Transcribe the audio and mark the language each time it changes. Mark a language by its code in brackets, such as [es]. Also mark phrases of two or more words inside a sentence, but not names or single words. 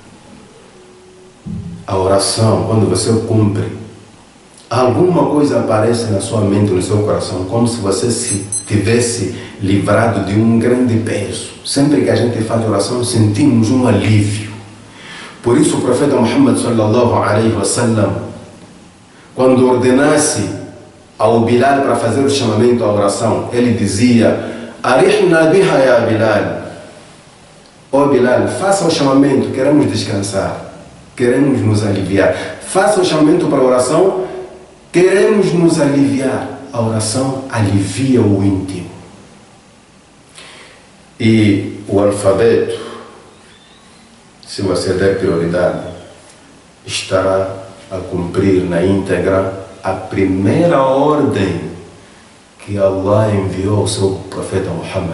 [pt] A oração, quando você cumpre, alguma coisa aparece na sua mente, no seu coração, como se você se tivesse livrado de um grande peso. Sempre que a gente faz oração, sentimos um alívio. Por isso o profeta Muhammad [ar] sallallahu alaihi wasallam, [pt] quando ordenasse ao Bilal para fazer o chamamento à oração, ele dizia: [ar] Arihna biha ya Bilal. [pt] Ó Bilal, faça o chamamento, queremos descansar, queremos nos aliviar. Faça o chamamento para a oração, queremos nos aliviar. A oração alivia o íntimo. E o alfabeto, se você der prioridade, estará a cumprir na íntegra a primeira ordem que Allah enviou ao seu profeta Muhammad.